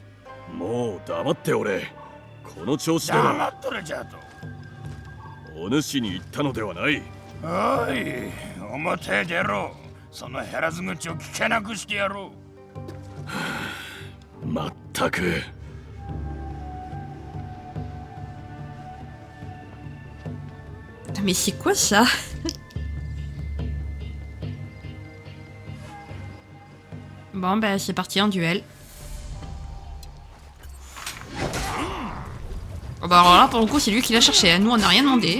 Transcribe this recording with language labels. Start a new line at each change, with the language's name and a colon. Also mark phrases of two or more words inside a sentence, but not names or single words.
Japanese: もう黙っておれ。この調子では黙っとるじゃと。お主に言ったのではない。おい、表へ出ろ。その減らず口を聞けなくしてやろう。まったく。
French: Mais c'est quoi ça? Bon bah c'est parti en duel. Oh bah alors là pour le coup c'est lui qui l'a cherché, nous on n'a rien demandé.